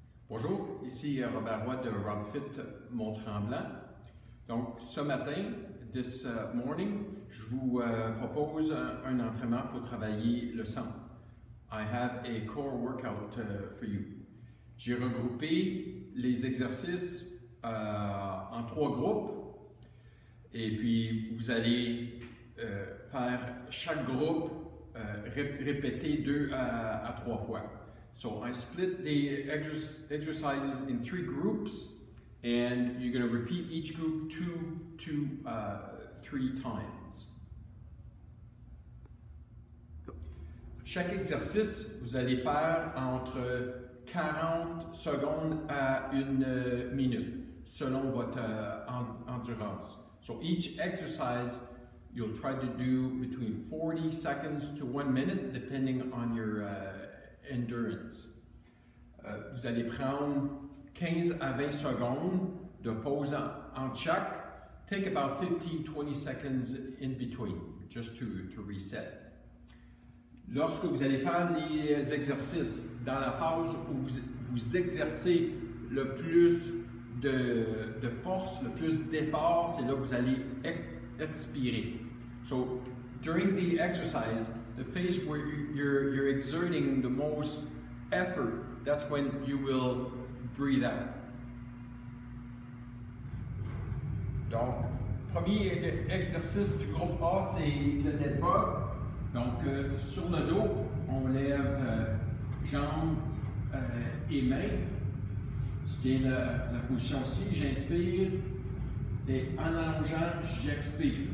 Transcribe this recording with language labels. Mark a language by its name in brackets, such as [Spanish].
[French] Bonjour, ici Robert Roy de RobFit Mont-Tremblant. Donc, ce matin, [English] this morning, [French] je vous propose un entraînement pour travailler le sang. [English] I have a core workout for you. [French] J'ai regroupé les exercices en 3 groupes et puis vous allez faire chaque groupe répéter 2 à 3 fois. [English] So I split the exercises in 3 groups, and you're going to repeat each group 2 to 3 times. [French] Chaque exercice, vous allez faire entre 40 secondes à 1 minute, selon votre endurance. [English] So each exercise, you'll try to do between 40 seconds to 1 minute, depending on your endurance. [French] Vous allez prendre 15 à 20 secondes de pause en chaque. [English] Take about 15-20 seconds in between, just to reset. [French] Lorsque vous allez faire les exercices dans la phase où vous exercez le plus de force, le plus d'effort, c'est là que vous allez expirer. [English] So, during the exercise, the phase where you're exerting the most effort, that's when you will breathe out. [French] Donc, premier exercice du groupe A, c'est le dead bug. Donc, sur le dos, on lève jambes et mains. Je tiens la position ici, j'inspire. Et en allongeant, j'expire.